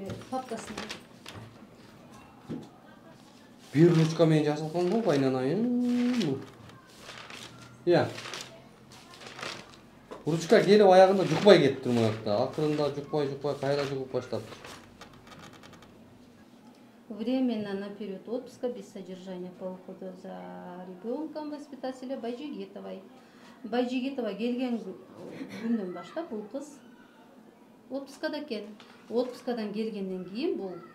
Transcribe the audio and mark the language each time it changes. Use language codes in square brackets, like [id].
[ky] Папкасында. Бир ручка менен жазылган го, байнанайын. Ручка келип аягында жукпай кетти мынакта. Акырында жукпай кайра жугуп баштап. [ru] Временно на период отпуска без содержания по уходу за ребенком воспитателя Байжигитовой. [ky] Байжигитова келген күндөн баштап бул кыз отпускада экен. Отпускадан келгенден кийин бул